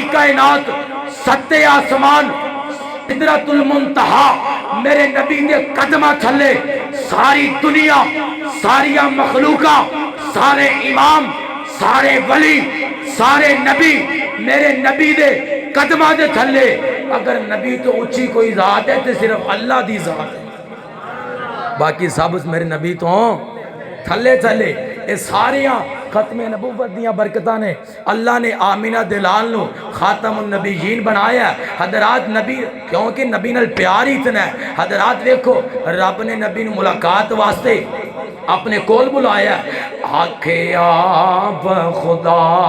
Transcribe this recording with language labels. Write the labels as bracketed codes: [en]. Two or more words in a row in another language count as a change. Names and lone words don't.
[pa] کائنات ستے آسمان سدرۃ المنتہا میرے نبی دے قدمہ تھلے ساری دنیا ساری مخلوقہ سارے امام سارے ولی سارے نبی میرے نبی دے قدمہ دے تھلے اگر نبی تو اونچی کوئی ذات ہے تو صرف اللہ دی ذات ہے باقی سب میرے نبی تو تھلے تھلے اے ساریاں ختم نبوت دیاں برکتاں نے اللہ نے آمینہ دلال نو خاتم النبیین بنایا ہے حضرات نبی کیونکہ نبی نال پیار ہی اتنا ہے حضرات دیکھو رب نے نبی نو ملاقات واسطے اپنے کول بلایا آکھے آپ خدا